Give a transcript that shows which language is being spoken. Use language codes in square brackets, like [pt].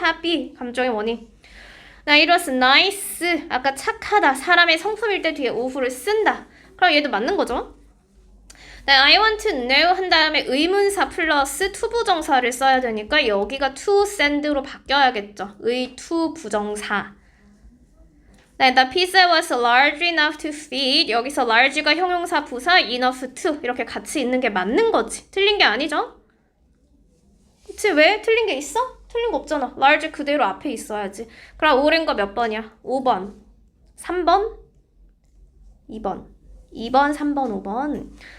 [ko] happy. 감정의 원인. [en] it was nice. [ko] 아까 착하다. 사람의 성품일 때 뒤에 of를 쓴다. 그럼 얘도 맞는 거죠. [en] I want to know [ko] 한 다음에 의문사 플러스 투부정사를 써야 되니까 여기가 to send로 바뀌어야겠죠. 의 to 부정사. [en] The pizza was large enough to feed. [ko] 여기서 large가 형용사 부사, enough to 이렇게 같이 있는 게 맞는 거지. 틀린 게 아니죠? 그치? 왜? 틀린 게 있어? 틀린 거 없잖아. large 그대로 앞에 있어야지. 그럼 옳은 거 몇 번이야? 5번, 3번, 2번, 2번, 3번, 5번.